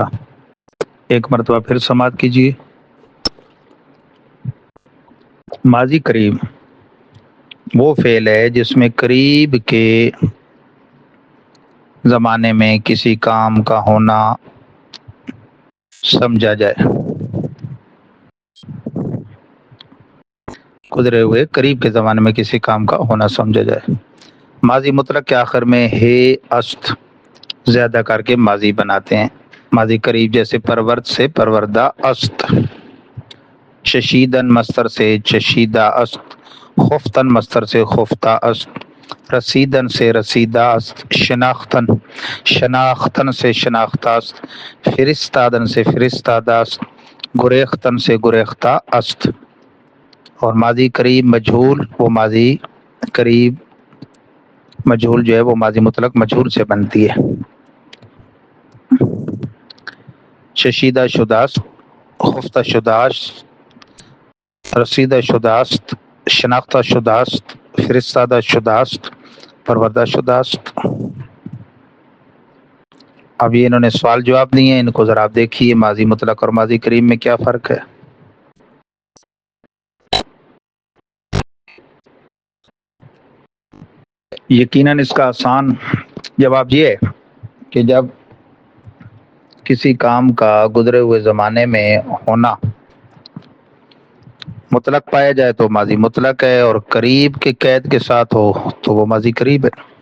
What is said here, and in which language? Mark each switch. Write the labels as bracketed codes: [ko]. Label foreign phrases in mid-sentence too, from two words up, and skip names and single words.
[ur] ایک مرتبہ پھر سماعت کیجیے۔ ماضی قریب وہ فعل ہے جس میں قریب کے زمانے میں کسی کام کا ہونا سمجھا جائے، گزرے ہوئے قریب کے زمانے میں کسی کام کا ہونا سمجھا جائے۔ ماضی مطلق کے آخر میں ہے است زیادہ کر کے ماضی بناتے ہیں۔ ماضی قریب جیسے پرورد سے [fa] پروردہ است، [ur] چشیدن مصدر سے [fa] چشیدہ است، [ur] خفتن مصدر سے [fa] خفتہ است، [ur] رسیدن سے [fa] رسیدہ است، [ur] شناختن شناختن سے [fa] شناختہ است، [ur] فرستادن سے [fa] فرستادہ است، [ur] گریختن سے [fa] گریختہ است۔ [ur] اور ماضی قریب مجہول، وہ ماضی قریب مجہول جو ہے وہ ماضی مطلق مجہول سے بنتی ہے۔ [fa] چشیدہ شداست، خفتہ شداست، رسیدہ شداست، شناختہ شداست، فرستادہ شداست، پروردہ شداست۔ [ur] اب یہ انہوں نے سوال جواب دیے ہیں، ان کو ذرا آپ دیکھیے، ماضی مطلق اور ماضی قریب میں کیا فرق ہے۔ یقیناً اس کا آسان جواب یہ ہے کہ جب کسی کام کا گزرے ہوئے زمانے میں ہونا مطلق پایا جائے تو ماضی مطلق ہے، اور قریب کے قید کے ساتھ ہو تو وہ ماضی قریب ہے۔